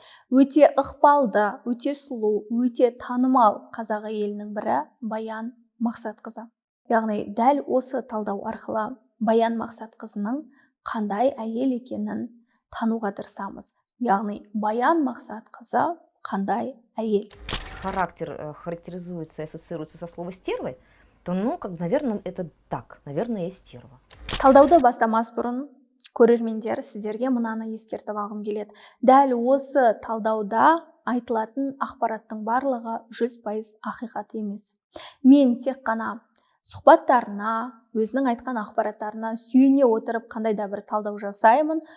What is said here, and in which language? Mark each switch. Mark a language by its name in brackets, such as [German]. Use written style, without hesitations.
[Kazakh] Өте ықпалды, өте сұлу, өте танымал қазақ әйелінің бірі Баян Мақсатқызы. Яғни дәл осы талдау арқылы Баян Мақсатқызының қандай әйел екенін тануға тырысамыз. Яғни Баян Мақсатқызы қандай әйел. [Russian] Характер характеризуется и ассоциируется со словом стервой, то, наверное, это так. Наверное, я стерва. [Kazakh] Талдауды бастамас бұрын, көрермендер, сіздерге мынаны ескертіп алғым келеді. Дәл осы талдауда айтылатын ақпараттың барлығы 100% ақиқат емес. Мен тек қана сұхбаттарына, өзінің айтқан ақпараттарына сүйене отырып қандай да бір талдау жасаймын.